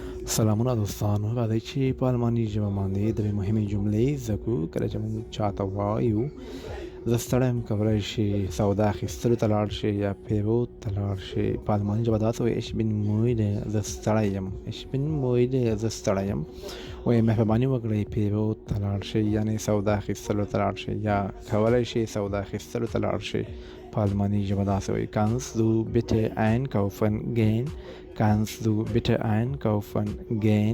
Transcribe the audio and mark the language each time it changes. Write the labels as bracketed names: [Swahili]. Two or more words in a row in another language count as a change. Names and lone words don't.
[Pashto] سلامونه دوستانو، راځئ چې په الماني ژبه باندې درې مهمې جملې زده کړو. کله چې موږ چاته وایو زه ستړی یم، کولی شي سودا اخیستلو ته لاړ شي یا پیرود ته لاړ شي. په الماني ژبه داسې وایي [German] ich bin müde [Pashto] زه ستړی یم، [German] ich bin müde [Pashto] زه ستړی یم. وایي مهرباني وکړئ پیرود ته لاړ شي، یعنې سودا اخیستلو ته لاړ شي، یا کولی شي سودا اخیستلو ته لاړ شي. په الماني ژبه داسې وایي [German] kannst du bitte einkaufen gehen kannst du bitte einkaufen gehen.